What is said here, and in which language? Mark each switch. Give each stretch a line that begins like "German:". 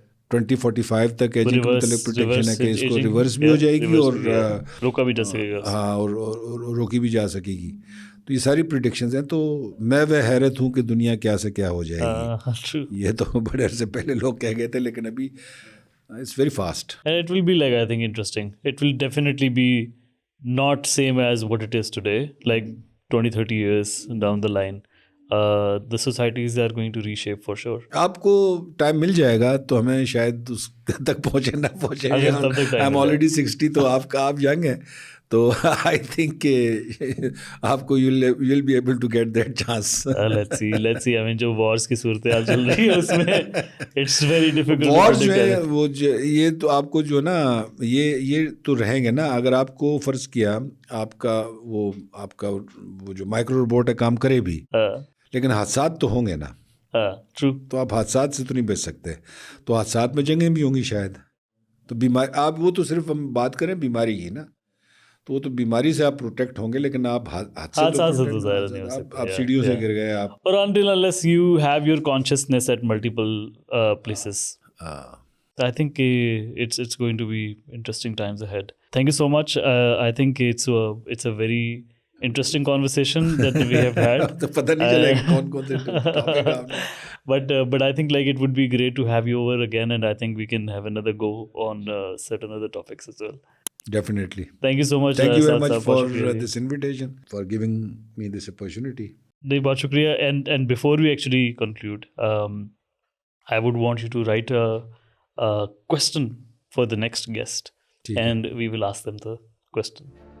Urdu: 2045 تک ایجنگ کے متعلق پریڈکشن ہے کہ اس کو ریورس بھی ہو جائے گی اور روکا بھی جا سکے گا. ہاں, اور روکی بھی جا سکے گی. تو یہ ساری پریڈکشنز ہیں. تو میں وہ حیرت ہوں کہ دنیا کیا سے کیا ہو جائے گی. یہ تو بڑے عرصے پہلے لوگ کہہ گئے تھے, لیکن ابھی
English: it's very fast. And it will be like, I think, interesting. It will definitely be not same as what it is today, like 20-30 years down the line. The societies are going to reshape for sure.
Urdu: آپ کو time مل جائے گا تو ہمیں شاید اس تک پہنچے نہ پہنچے.
English: I'm already 60,
Urdu: تو آپ ینگ ہیں,
English: تو I think کہ آپ کو you'll be able to get that chance. Let's see. I mean,
Urdu: جو wars کی صورتحال چل رہی ہے اس میں
English: it's very difficult.
Urdu: Wars جو ہے وہ یہ تو آپ کو جو نا یہ تو رہیں گے نا. اگر آپ کو فرض کیا آپ کا وہ جو مائکرو روبوٹ ہے کام کرے بھی, لیکن حادثات تو ہوں گے نا. ٹرو. تو آپ حادثات سے تو نہیں بچ سکتے. تو حادثات میں جنگیں بھی ہوں گی شاید. تو بیماری آپ وہ تو صرف ہم بات کریں بیماری کی نا, تو وہ تو بیماری سے آپ پروٹیکٹ ہوں گے, لیکن آپ حادثات سے تو ظاہر نہیں ہو سکتے. آپ سیڑھیوں سے گر گئے آپ.
English: اور until unless you have your consciousness at multiple places. I think it's going to be interesting times ahead. Thank you so much. I think it's a very interesting conversation that we have had.
Urdu: تو پتہ نہیں چلے گا کون سے topic آپ نے.
English: But I think like it would be great to have you over again, and I think we can have another go on certain other topics as well. Definitely. Thank you so much. Thank you very much for this invitation, for giving me this opportunity.
Urdu: نہیں, بہت شکریہ.
English: And before we actually conclude, I would want you to write a question for the next guest, and we will ask them the question.